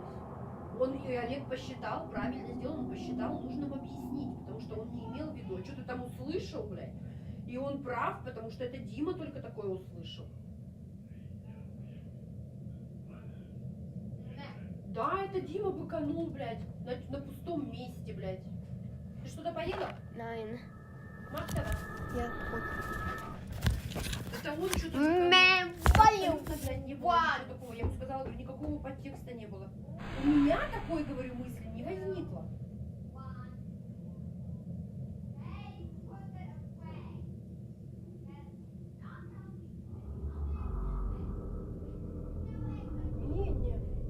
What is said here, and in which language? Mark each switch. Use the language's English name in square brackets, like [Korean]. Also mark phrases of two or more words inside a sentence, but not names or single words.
[Russian] Он и Олег посчитал, правильно сделал, он посчитал нужным объяснить, потому что он не имел в виду. А что ты там услышал, блядь? И он прав, потому что это Дима только такое услышал. Да, это Дима быканул, блядь, на пустом месте, блядь. Ты что-то поела? [German] Nein. [Russian] Максова? [German] Ja, gut. [Russian] Это он что-то Мэм, быканул. Блядь, не было ничего такого. Я ему сказала, говорю, никакого подтекста не было. У меня такой, говорю, мысли не возникло. Не.